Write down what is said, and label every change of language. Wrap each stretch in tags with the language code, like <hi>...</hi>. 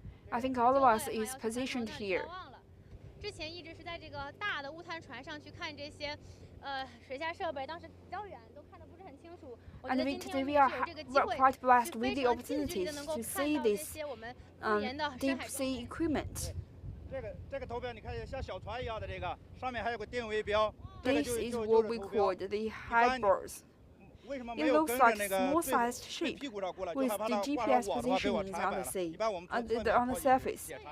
<en>I think all of us is positioned here.</en> <zh>之前一直是在这个大的乌滩船上去看这些水下设备，当时比较远，都看得不是很清楚。我觉得今天我们有这个机会，</zh> <en>quite blessed with the opportunities to see this deep sea equipment.</en> <zh>这个头标你看像小船一样的这个，上面还有个定位标。</zh> <en>This is what we call the high bars. It looks like small-sized ship with the GPS positionings on the sea, on the surface.</en>